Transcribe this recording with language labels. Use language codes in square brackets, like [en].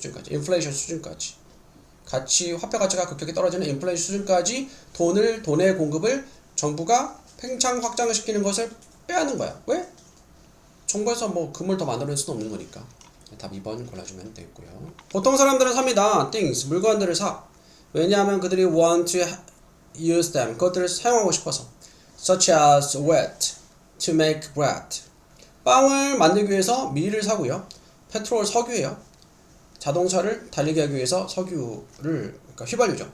[ko] 인플레이션 수준까지. 화폐 가치가 급격히 떨어지는 인플레이션 수준까지 돈의 공급을 정부가 팽창 확장을 시키는 것을 빼앗는 거야. 왜? 정부에서 뭐 금을 더 만들어낼 수는 없는 거니까. 답 2번 골라주면 되겠고요. 보통 사람들은 삽니다. things, 물건들을 사. 왜냐하면 그들이 [en] want to use them, [ko] 그것들을 사용하고 싶어서. [en] such as wheat, to make bread. [ko] 빵을 만들기 위해서 밀을 사고요. 페트롤, 석유예요. 자동차를 달리게 하기 위해서 석유를, 그러니까 휘발유죠.